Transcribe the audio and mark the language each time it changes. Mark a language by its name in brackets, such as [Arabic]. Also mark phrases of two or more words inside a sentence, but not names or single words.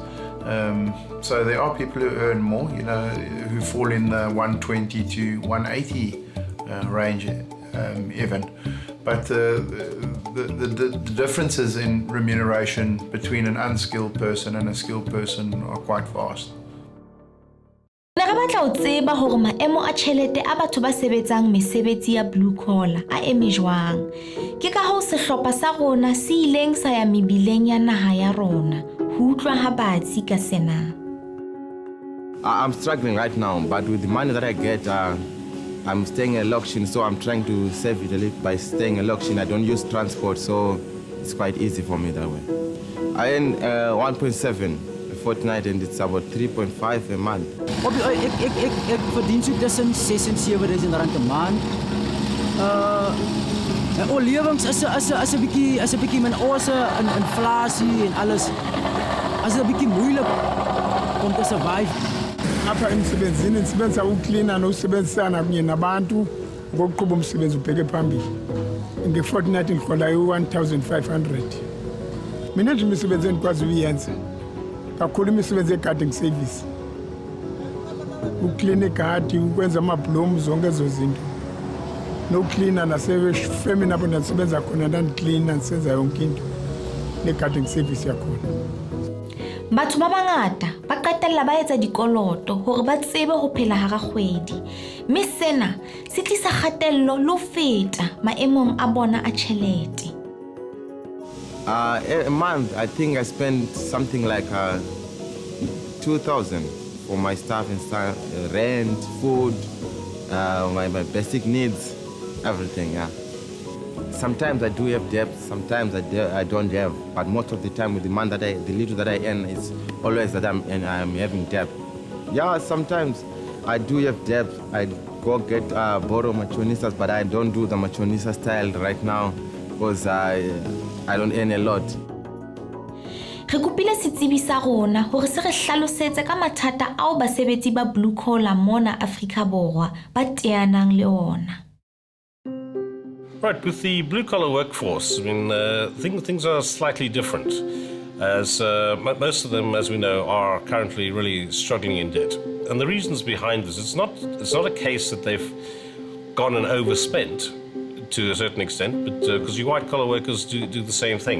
[English] So there are people who earn more, who fall in the 120 to 180 range even. But the differences in remuneration between an unskilled person and a skilled person are quite vast. [Southern Sotho] Ne re batla ho tseba hore maemo a tjhelete a batho ba sebetsang mesebetsi ya [English] blue collar [Southern Sotho] a eme jwang. Ke ka hoo sehlopha sa rona se ileng sa ya mebileng ya naha ya rona ho utlwa ha batsi ka sena. [English] I'm struggling right now, but with the money that I get, I'm staying at Lokshin, so I'm trying to save it a little by staying at Lokshin. I don't use transport, so it's quite easy for me that way. I earn 1.7 a fortnight, and it's about 3.5 a month. [Afrikaans] Ek verdien so tussen 6 en 7.000 rand 'n maand. Al lewens is 'n bietjie min ons inflasie en alles. As 'n bietjie moeilik om te survive. [Xhosa] Apha emsebenzini ndisebenza uklina nosebenzisana kunye nabantu ngokuqhuba umsebenzi ubheke phambili. Nge-fortnight ndirhola u-1,500. Mina nje imisebenzi endikwazi uyenza kakhulu imisebenzi ye- [English] gardening service. [Xhosa] Uklina igadi, ukwenza amablomu, zonke ezo zinto. Noklina nasefemini apho ndisebenza khona ndandiklina ndisenza yonke into ne- [English] gardening service [Xhosa] yakhona. [Southern Sotho] Batho ba bangata ba qetella ba etsa dikoloto hore ba tsebe ho phela hara kgwedi. Mme sena se tlisa kgatello le ho feta maemong a bona a tjhelete. [English] A month, I think I spend something like 2,000 for my stuff and stuff, rent, food, my basic needs, everything, yeah. Sometimes I do have debt, sometimes I don't have, but most of the time with the money the little that I earn, it's always that I'm having debt. Yeah, sometimes I do have debt. I go borrow machonisas, but I don't do the machonisa style right now because I don't earn a lot. [Southern Sotho] Re kopile setsebi sa rona hore se re hlalosetse ka mathata ao basebetsi ba [English] blue collar [Southern Sotho] mona Afrika Borwa ba teanang le ona. Right, with the blue-collar workforce, I mean, things are slightly different, as most of them, as we know, are currently really struggling in debt. And the reasons behind this, it's not a case that they've gone and overspent to a certain extent, but because your white-collar workers do the same thing.